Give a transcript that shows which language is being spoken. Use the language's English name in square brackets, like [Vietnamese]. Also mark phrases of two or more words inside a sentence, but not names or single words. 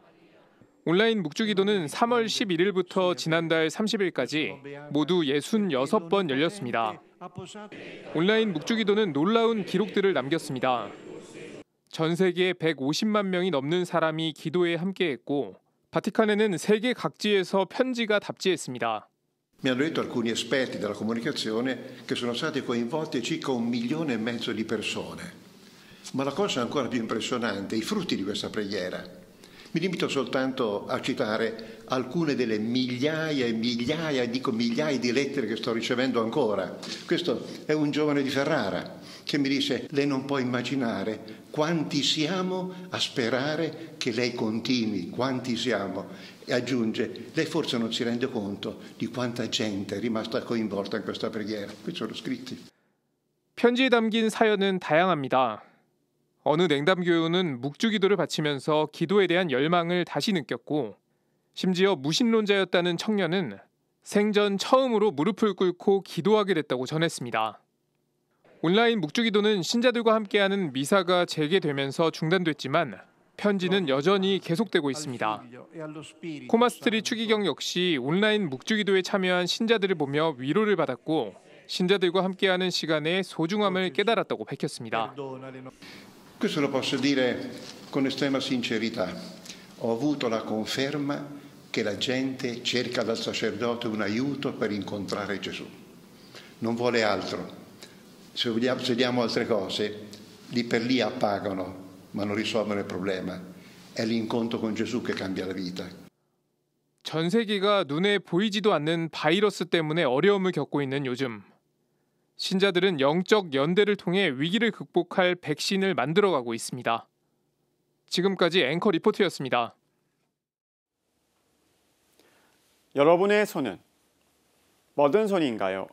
[Korean] 온라인 묵주기도는 3월 11일부터 지난달 30일까지 모두 66번 열렸습니다. 온라인 묵주기도는 놀라운 기록들을 남겼습니다. 전 세계 150만 명이 넘는 사람이 기도에 함께했고 바티칸에는 세계 각지에서 편지가 답지했습니다. [Italian] Mi hanno detto alcuni esperti della comunicazione che sono stati coinvolti circa 1,5 milioni di persone. Ma la cosa ancora più impressionante, i frutti di questa preghiera. Mi limito soltanto a citare alcune delle migliaia e migliaia, dico migliaia di lettere che sto ricevendo ancora. Questo è un giovane di Ferrara che mi dice: lei non può immaginare quanti siamo a sperare che lei continui, quanti siamo. E aggiunge: lei forse non si rende conto di quanta gente è rimasta coinvolta in questa preghiera. Qui sono scritti. [Korean] 편지에 담긴 사연은 다양합니다. 어느 냉담교우는 묵주기도를 바치면서 기도에 대한 열망을 다시 느꼈고 심지어 무신론자였다는 청년은 생전 처음으로 무릎을 꿇고 기도하게 됐다고 전했습니다. 온라인 묵주기도는 신자들과 함께하는 미사가 재개되면서 중단됐지만 편지는 여전히 계속되고 있습니다. 코마스트리 추기경 역시 온라인 묵주기도에 참여한 신자들을 보며 위로를 받았고 신자들과 함께하는 시간의 소중함을 깨달았다고 밝혔습니다. [Italian] Questo lo posso dire con estrema sincerità. Ho avuto la conferma che la gente cerca dal sacerdote un aiuto per incontrare Gesù. Non vuole altro. Se vediamo altre cose, lì per lì appagano, ma non risolvono il problema. È l'incontro con Gesù che cambia la vita. [Korean] 전 세계가 눈에 보이지도 않는 바이러스 때문에 어려움을 겪고 있는 요즘. 신자들은 영적 연대를 통해 위기를 극복할 백신을 만들어가고 있습니다. 지금까지 앵커 리포트였습니다. 여러분의 손은 뻗은 손인가요?